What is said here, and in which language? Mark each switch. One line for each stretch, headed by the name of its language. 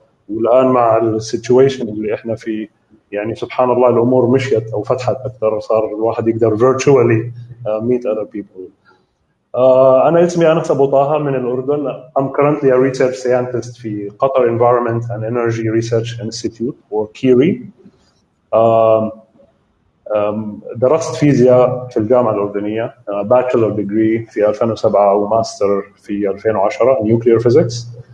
Arabic: والآن مع السيتويشن اللي إحنا فيه يعني سبحان الله الأمور مشيت أو فتحت أكثر، صار الواحد يقدر
English: virtually meet other people.
Arabic: أنا اسمي أنس أبو طه من الأردن.
English: I'm currently a research scientist
Arabic: في قطر
English: Environment and Energy Research Institute or PRIS.
Arabic: درست فيزياء في الجامعة الأردنية،
English: bachelor degree
Arabic: في 2007 وماستر في 2010
English: nuclear physics.